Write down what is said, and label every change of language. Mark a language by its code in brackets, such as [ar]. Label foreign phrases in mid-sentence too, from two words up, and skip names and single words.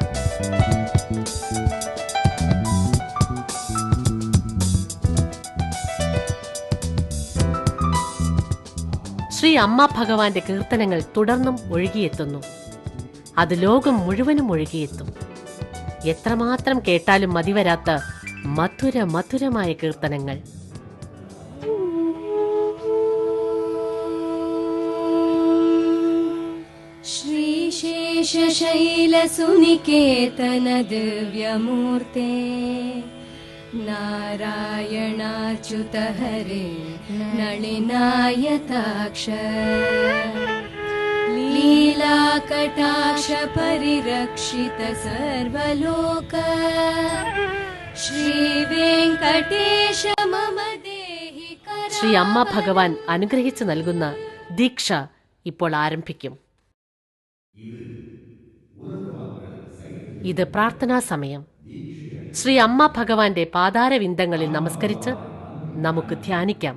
[ml] ശ്രീ അമ്മ ഭഗവാന്റെ കീർത്തനങ്ങൾ തുടർന്നും ഒഴുകിയെത്തുന്നു. അത് ലോകം മുഴുവനും ഒഴുകിയെത്തും. എത്രമാത്രം കേട്ടാലും മതിവരാത്ത മധുരമായ കീർത്തനങ്ങൾ. [sa] श्रीशेषशैलसुनिकेतन दिव्यमूर्ते नारायणाच्युत हरे नलिनायताक्ष लीलाकटाक्ष परिरक्षित सर्वलोक श्रीवेङ्कटेश मम देहि करा. [ml] ശ്രീ അമ്മ ഭഗവാൻ അനുഗ്രഹിച്ചു നൽകുന്ന ദീക്ഷ ഇപ്പോൾ ആരംഭിക്കും. ഇത് പ്രാർത്ഥനാ സമയം. ശ്രീ അമ്മ ഭഗവാന്റെ പാതാരവിന്ദങ്ങളിൽ നമസ്കരിച്ച് നമുക്ക് ധ്യാനിക്കാം.